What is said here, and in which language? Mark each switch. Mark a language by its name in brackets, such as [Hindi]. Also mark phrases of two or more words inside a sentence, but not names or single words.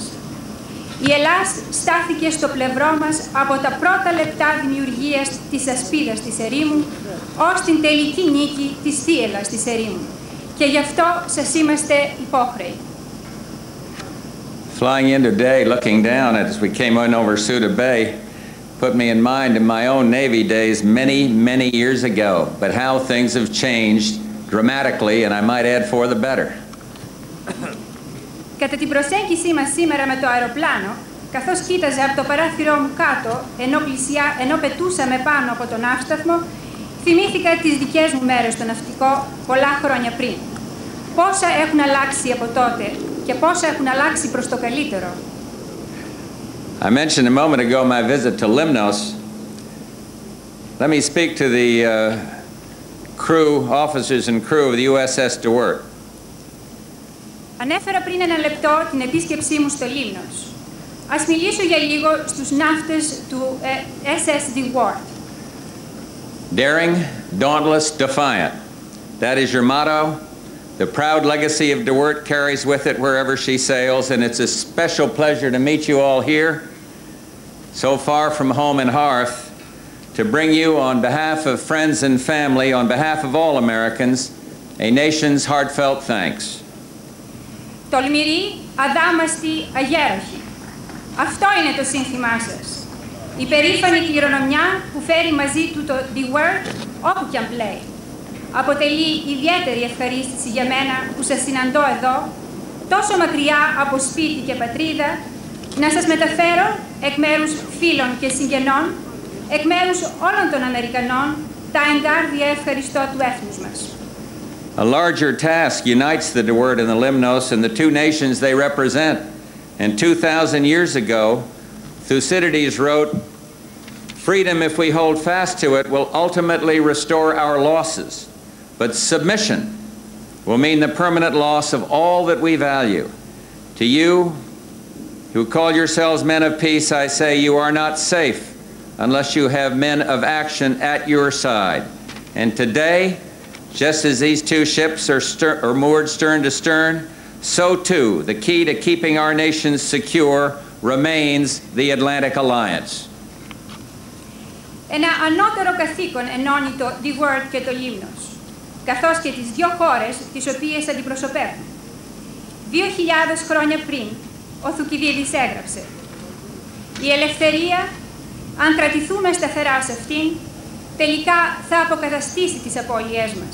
[Greek] Η Ελλάδα στάθηκε στο πλευρό μας από τα πρώτα λεπτά δημιουργίας της ασπίδας της ερήμου ως την τελική νίκη της θύελλας της ερήμου. Και γι' αυτό σας είμαστε υπόχρεοι. [English] Flying in today, looking down as we came in over Súdà Bay, put me in mind of my own Navy days many, many years ago, but how things have changed dramatically, and I might add for the better. [Greek] Κατά την προσέγγιση μας σήμερα με το αεροπλάνο, καθώς κοίταζα από το παράθυρό μου κάτω, ενώ πετούσαμε πάνω από τον ναύσταθμο, θυμήθηκα τις δικές μου μέρες στο ναυτικό πολλά χρόνια πριν. Πόσα έχουν αλλάξει από τότε και πόσα έχουν αλλάξει προς το καλύτερο. [English] I mentioned a moment ago my visit to Limnos. Let me speak to the officers and crew of the USS DeWitt. [Greek] Ανέφερα πριν ένα λεπτό την επίσκεψή μου στο Λίμνος. Ας μιλήσω για λίγο στους ναύτες του SS DeWitt. [English] Daring, dauntless, defiant. That is your motto. The proud legacy of DeWitt carries with it wherever she sails, and it's a special pleasure to meet you all here, so far from home and hearth, to bring you on behalf of friends and family, on behalf of all Americans, a nation's heartfelt thanks. [Greek] Τολμηροί, αδάμαστοι, αγέροχοι. Αυτό είναι το σύνθημά σας. Η περήφανη κληρονομιά που φέρει μαζί του το DeWitt όπου κι αν πλέει. Αποτελεί ιδιαίτερη ευχαρίστηση για μένα που σας συναντώ εδώ, τόσο μακριά από σπίτι και πατρίδα, να σας μεταφέρω εκ μέρους φίλων και συγγενών, εκ μέρους όλων των Αμερικανών, τα εγκάρδια ευχαριστώ του έθνους μας. [English] A larger task unites the DeWitt and the Limnos and the two nations they represent. And 2,000 years ago, Thucydides wrote, "Freedom, if we hold fast to it, will ultimately restore our losses. But submission will mean the permanent loss of all that we value. To you, who call yourselves men of peace, I say you are not safe unless you have men of action at your side. And today, just as these two ships are moored stern to stern, so too the key to keeping our nations secure remains the Atlantic Alliance." [Greek] Ένα ανώτερο καθήκον ενώνει το DeWitt και το Λίμνος, καθώς και τις δύο χώρες τις οποίες αντιπροσωπεύουν. 2.000 χρόνια πριν, ο Θουκυδίδης έγραψε «Η ελευθερία, αν κρατηθούμε σταθερά σε αυτήν, τελικά θα αποκαταστήσει τις απώλειές μας.